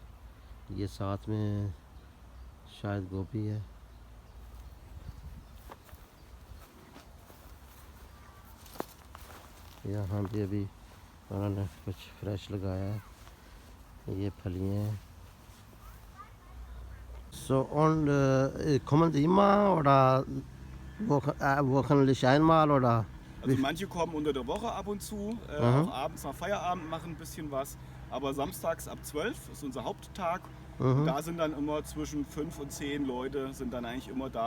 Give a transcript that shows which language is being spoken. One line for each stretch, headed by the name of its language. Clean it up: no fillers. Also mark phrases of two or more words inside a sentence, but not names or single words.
Hindi: ये साथ में शायद गोभी है। यहाँ भी अभी उन्होंने कुछ फ्रेश लगाया है, ये फलियाँ हैं।
German: So und kommen Sie immer oder wöchentlich einmal oder? Also manche kommen unter der Woche ab und zu, auch abends nach Feierabend machen ein bisschen was. Aber samstags ab 12 ist unser Haupttag. Und da sind dann immer zwischen 5 und 10 Leute sind dann eigentlich immer da.